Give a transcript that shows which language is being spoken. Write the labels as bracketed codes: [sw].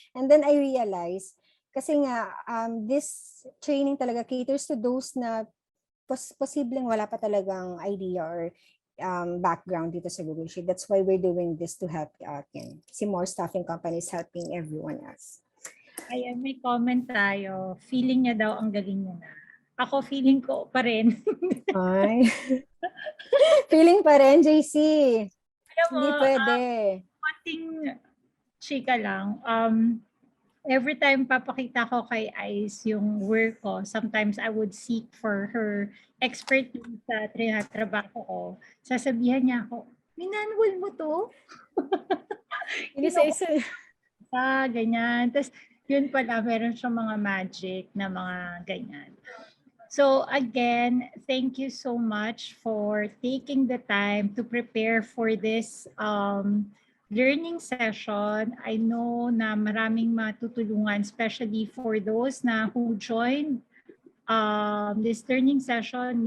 [en] And then I realized, kasi nga, this training talaga caters to those [tl] na posibleng wala pa talagang idea [en] or background dito sa Google Sheet. That's why we're doing this to help out. Si more staffing companies helping everyone else. [tl] Ayan, may comment tayo. Feeling niya daw ang galing niya na. Ako, feeling ko pa rin. Ay. Feeling pa rin, JC. Alam mo, Hindi pwede. konting chika lang. [en] Every time papakita ko kay Aiz yung work ko, sometimes I would seek for her expertise sa trinatrabaho ko. [tl] Sasabihan niya ako, minanwal mo to? Isa-isa. Ganyan. Tapos, yun pala, meron siyang mga magic na mga ganyan. [en] So again, thank you so much for taking the time to prepare for this learning session. I know [tl] na maraming matutulungan, [en] especially for those na who joined this learning session.